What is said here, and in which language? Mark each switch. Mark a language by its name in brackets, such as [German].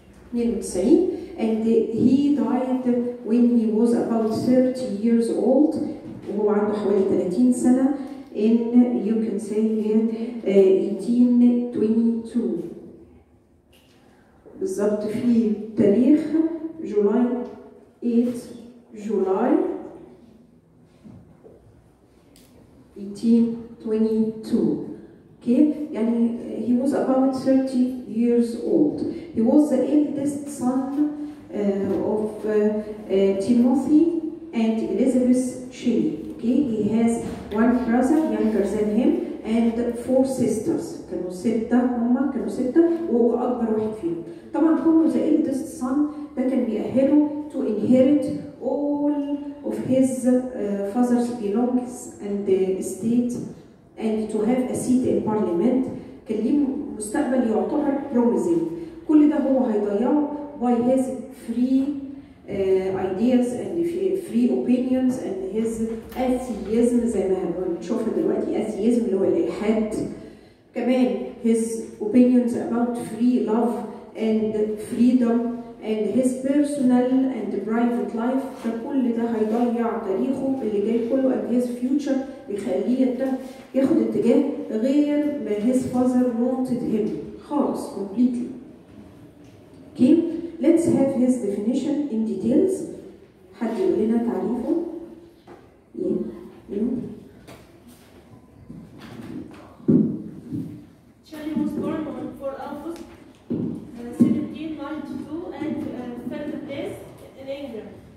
[English] 92, and he died when he was about 30 years old. [Arabic] وهو عنده حوالي 30 سنة [English] in, you can say here, [Arabic] 1822. بالضبط في تاريخ جولاي 8 جولاي 1822. [English] Okay, [Arabic] يعني [English] he was about 30 years old. He was the eldest son of Timothy and Elizabeth Shelley. Okay, he has one brother younger than him and 4 sisters. [Arabic] كانوا 6 هما كانوا 6 وهو أكبر واحد فيهم. طبعا كونه [English] the eldest son [Arabic] ده كان بيأهله [English] to inherit all of his father's belongings and estate and to have a seat in parliament. [Arabic] كان ليه مستقبل يعتبر promising. كل ده هو هيضيعه [English] by his free ideas and free opinions and his atheism [Arabic] زي ما هنشوفها دلوقتي. atheism اللي هو الإلحاد. [English] كمان his opinions about free love and freedom and his personal and private life. [Arabic] فكل ده هيضيع تاريخه اللي جاي كله [English] and his future [Arabic] بيخليه ياخد اتجاه غير ما [English] his father wanted him [Arabic] خالص completely. [English] Okay, let's have his definition in details. [Arabic] حد يقول لنا تعريفه؟ [English] Shelley was born on 4 August 1792 and Fenton in England.